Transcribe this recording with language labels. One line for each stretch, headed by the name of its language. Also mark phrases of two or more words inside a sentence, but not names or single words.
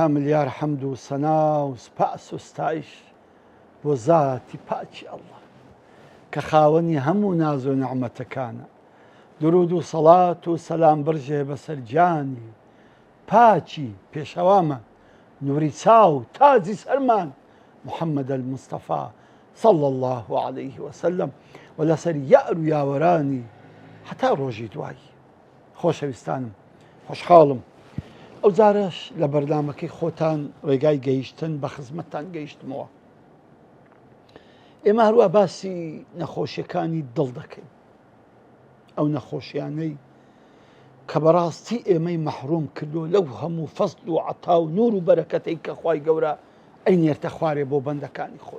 Central Kurdish: ملیار حەمد و سەنا و سپاس و ستایش بۆ زاتی پاکی ئەڵڵا کە خاوەنی هەموو ناز و نەعمەتەکانە. درود و سەڵات و سەلام بڕژێ بەسەر جانی پاچی پێشەوامان، نووری چاو تاجی سەرمان، محەممەد المستەفا
Arabic: صلى الله عليه وسلم
Central Kurdish: و لەسەر یار و یاوەرانی هەتا ڕۆژی دوایی. خۆشەویستانم، خۆشحاڵم ئەو جارەش لە بەردامەکەی خۆتان ڕێگای گەیشتن بە خزمەتتان گەیشتمەوە. ئێمە هەروە باسی نەخۆشیەکانی دڵ دەکەین، ئەو نەخۆشیانەی کە بەڕاستی ئێمەی مەحروم کردو لەو هەموو فەزل و عەتا و نور و بەرەکەتەی کە خوای گەورە ئەینێرتە خوارێ بۆ بەندەکانی خۆی.